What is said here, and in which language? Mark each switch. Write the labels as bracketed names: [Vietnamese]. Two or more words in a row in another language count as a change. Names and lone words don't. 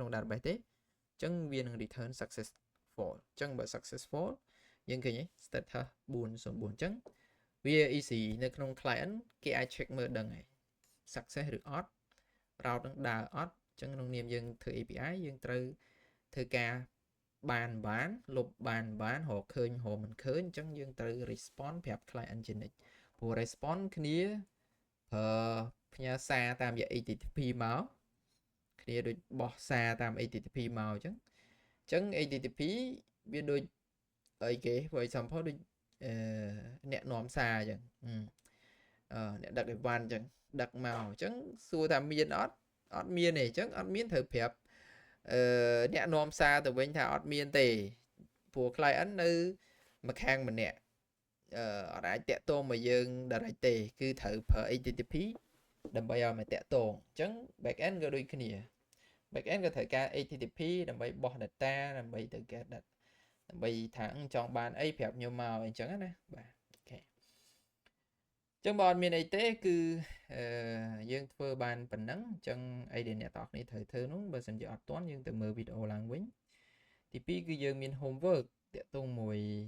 [Khmer] database ទេអញ្ចឹងវានឹង [English] return successful [Khmer] អញ្ចឹងបើ successful យើងឃើញទេ status 404អញ្ចឹងវា easy នៅក្នុង client គេអាច check មើលដឹងហើយ success ឬអត់ route នឹងដើរអត់អញ្ចឹងក្នុងនាមយើងធ្វើ API យើងត្រូវធ្វើការបានលុបបានរកឃើញរកមិនឃើញអញ្ចឹងយើងត្រូវ respond ប្រាប់ client ជានិច្ច ព្រោះ respond គ្នាប្រើផ្ញើសារតាមរយៈ HTTP មកគ្នាដូចបោះសារតាម HTTP មកអញ្ចឹង HTTP វាដូចអីគេ [English] for example [Khmer] ដូចអ្នកនាំសារអញ្ចឹងអ្នកដឹកអីវ៉ាន់អញ្ចឹងដឹកមកអញ្ចឹងសួរថាមានអត់មានទេអញ្ចឹងអត់ មានត្រូវប្រាប់អ្នកនាំសារទៅវិញថាអត់មានទេព្រោះ client នៅម្ខាងម្នាក់អត់អាចតាក់ទងមកយើង direct ទេគឺត្រូវប្រើ HTTP ដើម្បីឲ្យមកតាក់ទ ងអញ្ចឹង [English] back end [Khmer] ក៏ដូចគ្នា [English] back end [Khmer] ក៏ត្រូវការ HTTP ដើម្បីបោះ data ដើម្បីទៅ [English] get data [Khmer] ដើម្បីថាចង់បានអីប្រាប់ខ្ញុំមកអញ្ចឹងណាបាទអូខេអញ្ចឹងបើអត់មានអីទេគឺយើងធ្វើបានប៉ុណ្ណឹងអញ្ចឹងអីដែលអ្នកទាំងអស់គ្នាត្រូវធ្វើនោះបើសិនជាអត់ទាន់យើងទៅមើលវីដេអូឡើងវិញទី2គឺយើងមាន homework តាក់ទងមួយ